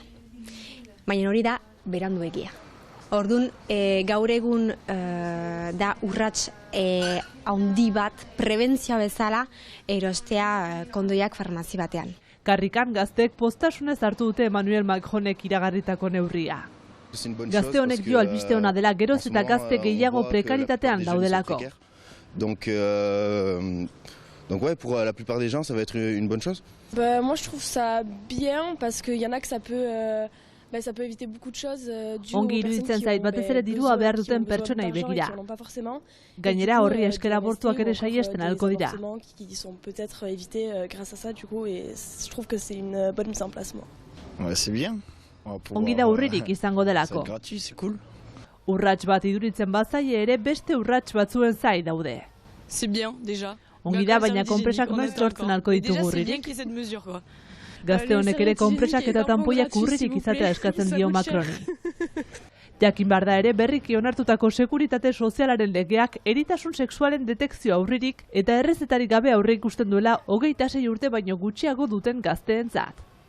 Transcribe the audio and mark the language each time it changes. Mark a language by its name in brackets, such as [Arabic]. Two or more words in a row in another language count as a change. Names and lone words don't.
[Basque] Baina hori da beranduegia. Orduan, gaur egun da urrats handi bat prebentzioa bezala erostea kondoiak farmazi batean. Karrikan gazteek postasunez hartu dute Emmanuel Macronek iragarritako neurria. Gazte honek dio albiste ona dela geroz eta gazte gehiago prekaritatean daudelako. [French] Donc ouais, pour la plupart des gens, ça va être une bonne chose. Moi, je trouve ça bien parce qu'il y en a que ça peut éviter beaucoup de choses. [Basque] Ongi iruditzen zait batez ere dirua behar duten pertsonei begira. Gainera horri esker abortuak ere saiesten ahalko dira. [French] Qui sont peut-être évités grâce à ça, du coup, et je trouve que c'est une bonne mise en place, moi. Ouais, c'est bien. [Basque] Ongi da urririk izango delako. [French] C'est gratuit, c'est cool. [Basque] Urrats bat iduritzen bazaie ere beste urrats batzuen zai daude. [French] C'est bien, déjà. [Basque] Ongi da, baina konpresak noiz lortzen alko ditugu urririk. Gazte honek ere konpresak eta tanpoiak urririk izatea eskatzen dio Macroni. Jakin behar da ere berriki onartutako sekuritate sozialaren legeak eritasun sexualen detekzioa aurririk eta errezetarik gabe aurre ikusten duela 26 urte baino gutxiago duten gazteentzat.